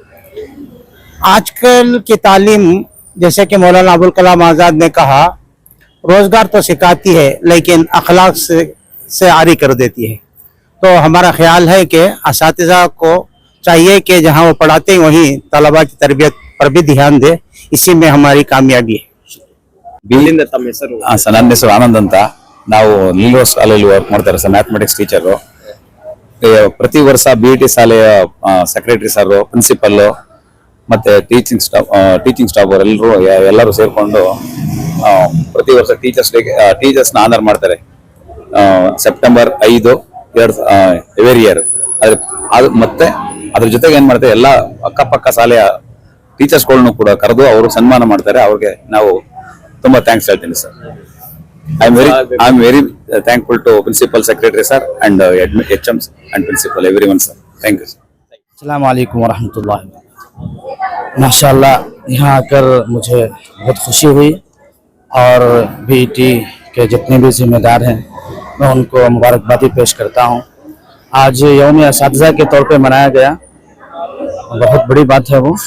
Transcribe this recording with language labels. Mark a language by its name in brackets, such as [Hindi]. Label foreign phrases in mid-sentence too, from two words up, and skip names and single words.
[Urdu] آجکل کی تعلیم، جیسے کہ مولانا ابوالکلام آزاد نے کہا، روزگار تو سکھاتی ہے لیکن اخلاق سے عاری کر دیتی ہے. تو ہمارا خیال ہے کہ اساتذہ کو چاہیے کہ جہاں وہ پڑھاتے ہیں وہیں طلبہ کی تربیت پر بھی دھیان دے. اسی میں ہماری کامیابی ہے. [Kannada] ಇಲ್ಲಿಂದ ತಮ್ಮ ಹೆಸರು? ಸರ್, ನನ್ನ ಹೆಸರು ಆನಂದ್ ಅಂತ. ನಾವು ಲಿಲ್ವರ್ಸ್ ಕಾಲೇಜಲ್ಲಿ ವರ್ಕ್ ಮಾಡ್ತಾರೆ ಸರ್, [English] mathematics teacher. [Kannada] ಪ್ರತಿ ವರ್ಷ BET ಶಾಲೆಯ [English] secretary sir, principal [Kannada] ಮತ್ತೆ [English] teaching staff [Kannada] ಎಲ್ಲರೂ ಸೇರ್ಕೊಂಡು ಪ್ರತಿ ವರ್ಷ ಟೀಚರ್ಸ್ನ ಆನರ್ ಮಾಡ್ತಾರೆ [English] September 5 every year. [Kannada] ಅದು ಮತ್ತೆ ಅದ್ರ ಜೊತೆಗೆ ಏನ್ ಮಾಡ್ತಾರೆ, ಎಲ್ಲ ಅಕ್ಕಪಕ್ಕ ಶಾಲೆಯ ಟೀಚರ್ಸ್ಗಳನ್ನು ಕೂಡ ಕರೆದು ಅವರು ಸನ್ಮಾನ ಮಾಡ್ತಾರೆ. ಅವ್ರಿಗೆ ನಾವು ತುಂಬಾ ಥ್ಯಾಂಕ್ಸ್ ಹೇಳ್ತೀನಿ ಸರ್. [English] I am very thankful to principal, secretary sir and HMs and principal, everyone sir. Thank you sir. [Urdu] السلام علیکم ورحمۃاللہ۔ ماشاءاللہ یہاں آکر مجھے بہت خوشی ہوئی اور بی ای ٹی کے جتنے بھی ذمہ دار ہیں میں ان کو مبارکبادی پیش کرتا ہوں. آج یوم اساتذہ کے طور پہ منایا گیا، بہت بڑی بات ہے وہ.